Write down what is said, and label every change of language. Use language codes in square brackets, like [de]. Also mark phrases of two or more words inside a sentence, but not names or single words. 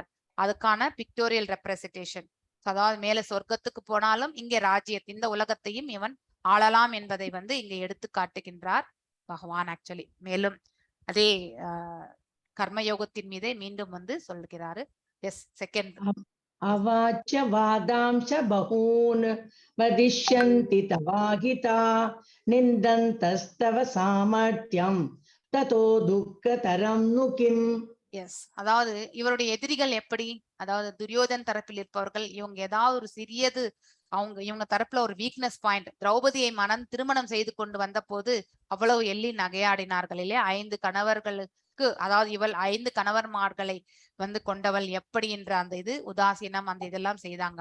[en] அதுக்கான pictorial representation. [ta] அதாவது மேல சொர்க்கத்துக்கு போனாலும் இங்கே ராஜ்யத்தை இந்த உலகத்தையும் இவன் ஆளலாம் என்பதை வந்து இங்க எடுத்து காட்டுகின்றார் பகவான் ஆக்சுவலி. மேலும் அதே கர்மயோகத்தின் மீதே மீண்டும் வந்து சொல்கிறாரு. [en] yes, second. [sa] अवाच्य वादांश बहून् वदिष्यन्ति तवाहिता निन्दन्तस्तव सामर्थ्यं ततो दुःखतरं नु किम्. [ta] எஸ், அதாவது இவருடைய எதிரிகள் எப்படி, அதாவது துரியோதன் தரப்பில் இருப்பவர்கள் இவங்க ஏதாவது ஒரு சிறியது இவங்க தரப்புல ஒரு [en] weakness point, [ta] திரௌபதியை திருமணம் செய்து கொண்டு வந்த போது அவ்வளவு எள்ளி நகையாடினார்கள் இல்லையா? 5 கணவர்களுக்கு, அதாவது இவள் 5 கணவர்மார்களை வந்து கொண்டவள் எப்படி என்ற அந்த இது உதாசீனம் அந்த இதெல்லாம் செய்தாங்க.